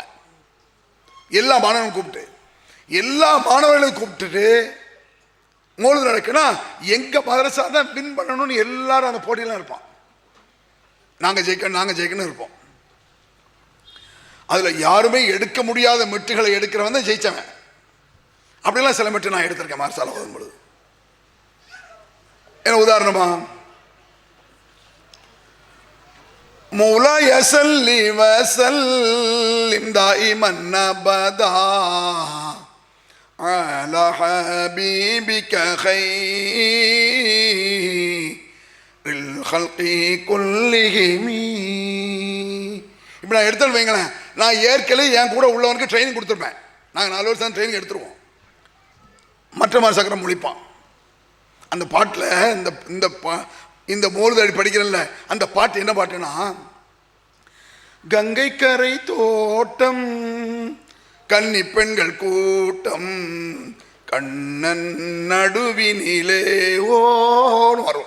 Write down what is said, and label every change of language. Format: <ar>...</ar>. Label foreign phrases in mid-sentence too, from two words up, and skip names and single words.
<ta>எல்லா மாணவர்களும் கூப்பிட்டு, எல்லா மாணவர்களையும் கூப்பிட்டுட்டு மௌலூத் நடக்குன்னா எங்க மதரசா தான் வின் பண்ணணும்னு எல்லாரும் அந்த போட்டியெல்லாம் இருப்பான். நாங்க ஜெயிக்கணும் இருப்போம். அதுல யாருமே எடுக்க முடியாத மெட்டுகளை எடுக்கிறவன் தான் ஜெயிச்சவன். அப்படிலாம் சில மெட்டு நான் எடுத்திருக்கேன் மதரசால ஓதும் பொழுது. என்ன உதாரணமா,</ta> <ar>مولاي صل وسلم دائما ابدا على حبيبك خير الخلق كلهم</ar> <ta>இப்போ நான் எடுத்தேன்னு வைங்களேன், நான் ஏற்கனவே என் கூட உள்ளவனுக்கு ட்ரைனிங் கொடுத்துருப்பேன். நாங்கள் 4 வருஷம் ட்ரைனிங் எடுத்துருவோம். மற்ற மாதிரி சக்கரம் முழிப்பான். அந்த பாட்டில் இந்த மோர்தடி படிக்கிறேன்ல, அந்த பாட்டு என்ன பாட்டுன்னா, கங்கை கரை தோட்டம் கன்னி பெண்கள் கூட்டம் கண்ணன் நடுவினிலே ஓன்னு வரும்.</ta>